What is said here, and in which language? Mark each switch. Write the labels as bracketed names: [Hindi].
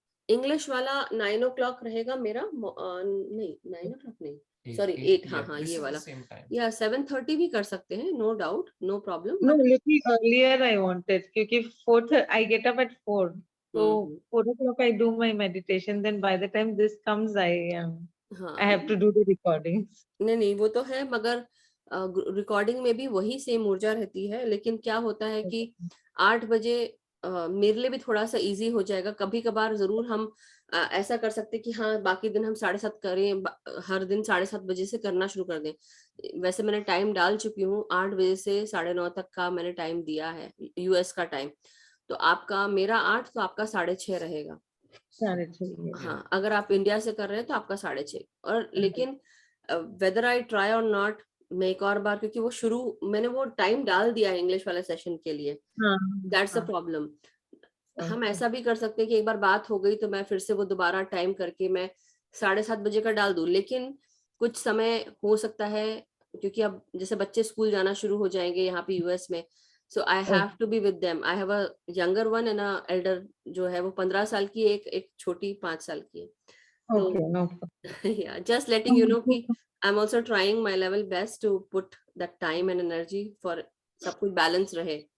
[Hindi] English वाला 9 o'clock रहेगा मेरा. नहीं 9 o'clock नहीं, सॉरी 8. हाँ ये वाला. या 7:30 भी कर सकते हैं, [English] No doubt, no problem. No, little earlier I wanted, [Hindi] क्योंकि [English] 4:30 I get up at 4. So 4 o'clock I do my meditation. Then by the time this comes, I have to do the recordings. [Hindi] नहीं वो तो है, मगर recording में भी वही same ऊर्जा रहती है. लेकिन क्या होता है कि 8 बजे मेरे लिए भी थोड़ा सा इजी हो जाएगा. कभी कभार जरूर हम ऐसा कर सकते कि हाँ बाकी दिन हम 7:30 करें, हर दिन 7:30 बजे से करना शुरू कर दें। वैसे मैंने टाइम डाल चुकी हूँ, 8 बजे से 9:30 तक का मैंने टाइम दिया है, यूएस का टाइम। तो आपका, मेरा 8 तो आपका 6:30 रहेगा। 6:30 हाँ, अगर आप इंडिया से कर रहे हैं तो आपका 6:30। और लेकिन [English] whether I try or not, [Hindi] मैं एक और बार, क्योंकि वो शुरू मैंने वो टाइम डाल दिया है इंग्लिश वाले सेशन के लिए, [English] That's a problem. [Hindi] हम ऐसा भी कर सकते हैं कि एक बार बात हो गई तो मैं फिर से वो दोबारा टाइम करके मैं 7:30 बजे का डाल दूं, लेकिन कुछ समय हो सकता है, क्योंकि अब जैसे बच्चे स्कूल जाना शुरू हो जाएंगे यहाँ पे यूएस में, [English] So I have to be with them. I have a younger one and an elder, [Hindi] जो है वो 15 साल की है, एक छोटी 5 साल की है। [English] Okay, [Hindi] तो [English] no problem. yeah, just letting you know कि I'm also trying my level best to put that time and energy for [Hindi] सब कुछ बैलेंस रहे।